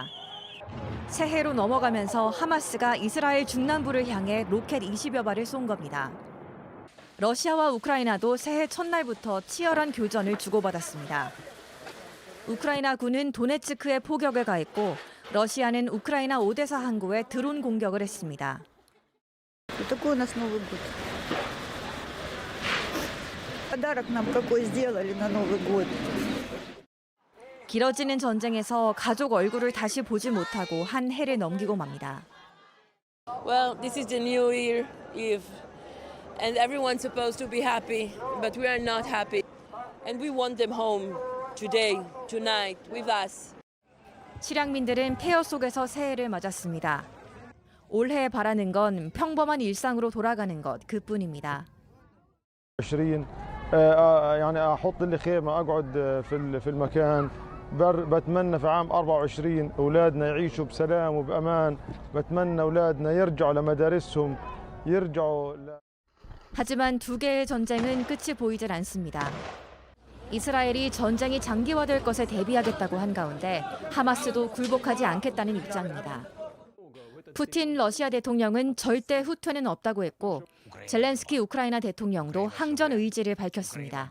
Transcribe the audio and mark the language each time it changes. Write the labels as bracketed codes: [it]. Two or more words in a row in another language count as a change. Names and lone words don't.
[ko] 새해로 넘어가면서 하마스가 이스라엘 중남부를 향해 로켓 20여 발을 쏜 겁니다. 러시아와 우크라이나도 새해 첫날부터 치열한 교전을 주고받았습니다. 우크라이나 군은 도네츠크에 포격을 가했고 러시아는 우크라이나 오데사 항구에 드론 공격을 했습니다. [ru] Такой у нас Новый год. Подарок нам какой сделали на Новый год. [ko] 길어지는 전쟁에서 가족 얼굴을 다시 보지 못하고 한 해를 넘기고 맙니다. [en] Well, this is the New Year Eve, and everyone's supposed to be happy, but we are not happy. And we want them home today, tonight, with us. [ko] 실향민들은 폐허 속에서 새해를 맞았습니다. 올해 바라는 건 평범한 일상으로 돌아가는 것 그뿐입니다. [ar] 20 يعني احط لي خيمه اقعد في المكان بتمنى في عام 24 اولادنا يعيشوا بسلام وبامان بتمنى اولادنا يرجعوا لمدارسهم يرجعوا [ko] 하지만 두 개의 전쟁은 끝이 보이질 않습니다. 이스라엘이 전쟁이 장기화될 것에 대비하겠다고 한 가운데 하마스도 굴복하지 않겠다는 입장입니다. 푸틴 러시아 대통령은 절대 후퇴는 없다고 했고 젤렌스키 우크라이나 대통령도 항전 의지를 밝혔습니다.